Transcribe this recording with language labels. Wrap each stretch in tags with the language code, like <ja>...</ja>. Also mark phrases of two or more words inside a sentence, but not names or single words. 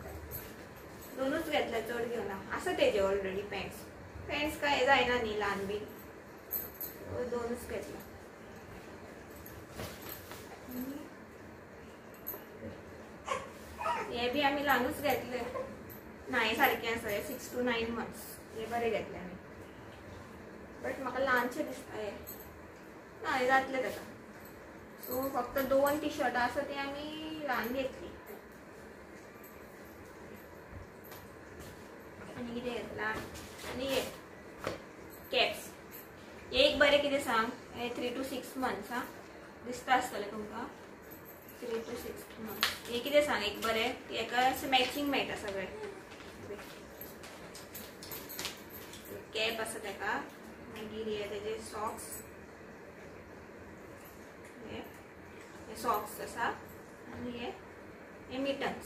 <kok>दोनूच घेतले चड घेवना आसा तेजे ऑलरेडी पॅन्ट्स काय जायना न्ही ल्हान बी. दोनूच घेतला. हे बी आमी ल्हानूच घेतले ना हे सारकें आसा हे</kok> <en>6 to 9 months</en> <kok>हे बरें घेतले आमी. बट म्हाका ल्हानशें दिसता हे ना हे जातले तेका. सो फक्त 2 टी शर्टां आसा ती आमी ल्हान घेतली. आनी कितें घेतला आनी हे कॅप्स हे एक बरें कितें सांग हे</kok> <en>3 to 6 months</en> <kok>दिसता आसतलें तुमकां</kok> <en>3 to 6 months.</en> <kok>हे कितें सांग एक बरें हेका अशें मॅचिंग मेळटा सगळें. कॅप आसा तेका. मागीर हे तेजे सॉक्स हे सॉक्स आसा आनी हे मिटन्स.</kok>